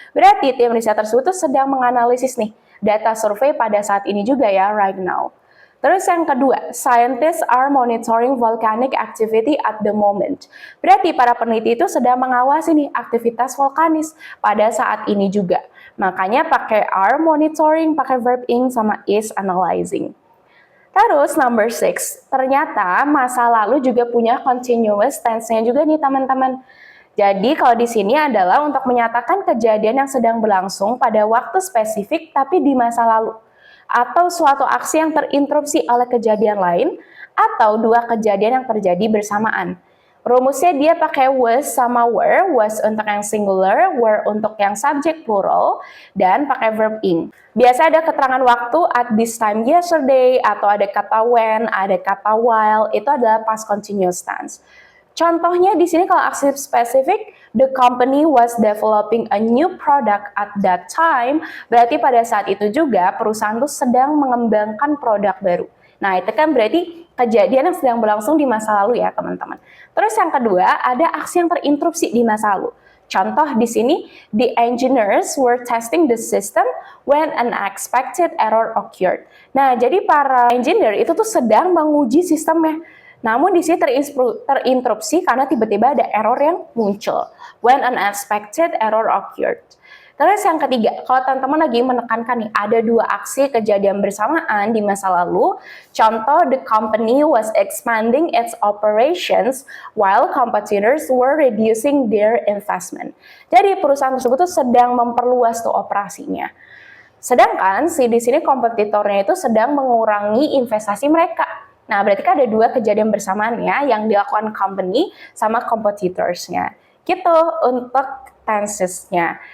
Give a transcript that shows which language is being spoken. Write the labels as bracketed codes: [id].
[id] Berarti tim riset tersebut tuh sedang menganalisis nih data survei pada saat ini juga ya, [en] right now. [id] Terus yang kedua, [en] scientists are monitoring volcanic activity at the moment. [id] Berarti para peneliti itu sedang mengawasi nih aktivitas vulkanis pada saat ini juga. Makanya pakai are monitoring, pakai verb ing, sama is analyzing. Terus number 6, ternyata masa lalu juga punya continuous tense-nya juga nih teman-teman. Jadi kalau di sini adalah untuk menyatakan kejadian yang sedang berlangsung pada waktu spesifik tapi di masa lalu. Atau suatu aksi yang terinterupsi oleh kejadian lain atau dua kejadian yang terjadi bersamaan. Rumusnya dia pakai was sama were, was untuk yang singular, were untuk yang subject plural, dan pakai verb ing. Biasa ada keterangan waktu [en] at this time yesterday, [id] atau ada kata when, ada kata while, itu adalah past continuous tense. Contohnya di sini kalau aksi spesifik, [en] the company was developing a new product at that time, [id] berarti pada saat itu juga perusahaan itu sedang mengembangkan produk baru. Nah, itu kan berarti kejadian yang sedang berlangsung di masa lalu ya, teman-teman. Terus yang kedua, ada aksi yang terinterupsi di masa lalu. Contoh di sini, [en] the engineers were testing the system when an unexpected error occurred. [id] Nah, jadi para engineer itu tuh sedang menguji sistemnya. Namun di sini terinterupsi karena tiba-tiba ada error yang muncul. [en] When an unexpected error occurred. [id] Terus yang ketiga, kalau teman-teman lagi menekankan nih, ada dua aksi kejadian bersamaan di masa lalu. [en] Contoh, the company was expanding its operations while competitors were reducing their investment. [id] Jadi perusahaan tersebut tuh sedang memperluas tuh operasinya. Sedangkan di sini kompetitornya itu sedang mengurangi investasi mereka. Nah, berarti kan ada dua kejadian bersamaan ya, yang dilakukan company sama competitorsnya. Gitu untuk tensesnya.